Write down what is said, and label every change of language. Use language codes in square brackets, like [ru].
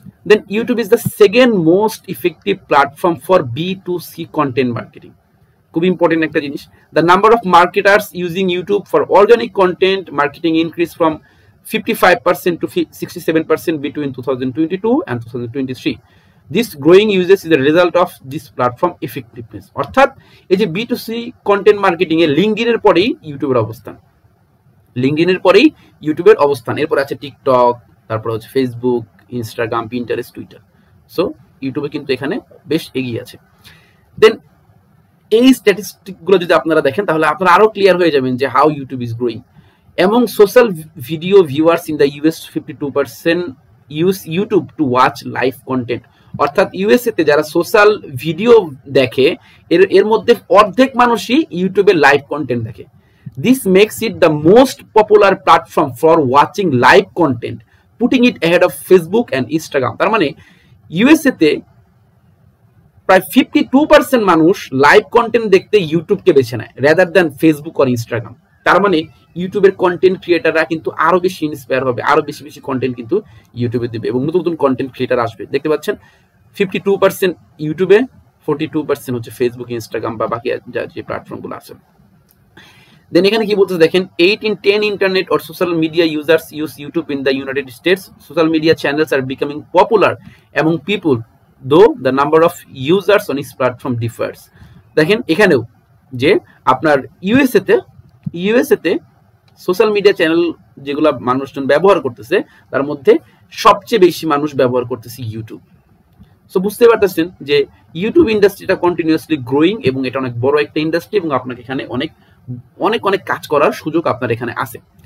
[en] Then YouTube is the second most effective platform for B2C content marketing. [bn] খুব important একটা জিনিস। [en] The number of marketers using YouTube for organic content marketing increased from 55% to 67% between 2022 and 2023. This growing usage is the result of this platform effectiveness. [bn] অর্থাৎ এই যে B2C content marketing এ লিঙ্কডইনের পরেই ইউটিউবের অবস্থান, লিঙ্কডইনের পরেই ইউটিউবের অবস্থান, এরপর আছে টিকটক, তারপর হচ্ছে Facebook, Instagram, Pinterest, Twitter. So ইউটিউবে কিন্তু এখানে বেশ এগিয়ে আছে। দেন এই স্ট্যাটিস্টিকগুলো যদি আপনারা দেখেন তাহলে আপনারা আরো ক্লিয়ার হয়ে যাবেন যে [en] How YouTube is growing. Among social video viewers in the US, 52% use YouTube to watch live content. [bn] অর্থাৎ ইউএসএ তে যারা সোশ্যাল ভিডিও দেখে এর মধ্যে অর্ধেক মানুষই ইউটিউবে লাইভ কন্টেন্ট দেখে। [en] This makes it the most popular platform for watching live content, putting it ahead of Facebook and Instagram. [bn] তার মানে ইউএসএ তে প্রায় 52% মানুষ লাইভ কন্টেন্ট দেখতে ইউটিউবকে বেছে নেয় [en] rather than [bn] ফেসবুক আর ইনস্টাগ্রাম। তার মানে ইউটিউবের কন্টেন্ট ক্রিয়েটাররা কিন্তু আরো বেশি ইন্সপায়ার হবে, আরো বেশি বেশি কন্টেন্ট কিন্তু ইউটিউবে দেবে এবং নতুন নতুন কন্টেন্ট ক্রিয়েটার আসবে। দেখতে পাচ্ছেন 52% ইউটিউবে, 42% হচ্ছে ফেসবুক, ইনস্টাগ্রাম বা বাকি যে প্ল্যাটফর্মগুলো আছে। দেন এখানে কি বলতে দেখেন [en] 8 in 10 internet or social media users use YouTube in the United States. Social media channels are becoming popular among people, though the number of users on each platform differs. [bn] দেখেন এখানেও যে আপনার ইউএসএ তে সোশ্যাল মিডিয়া চ্যানেল যেগুলো মানুষজন ব্যবহার করতেছে তার মধ্যে সবচেয়ে বেশি মানুষ ব্যবহার করতেছে ইউটিউব। সো বুঝতে পারতেছেন যে ইউটিউব ইন্ডাস্ট্রিটা কন্টিনিউয়াসলি গ্রোয়িং এবং এটা অনেক বড় একটা ইন্ডাস্ট্রি এবং আপনাকে এখানে অনেক অনেক অনেক কাজ করার সুযোগ আপনার এখানে আছে।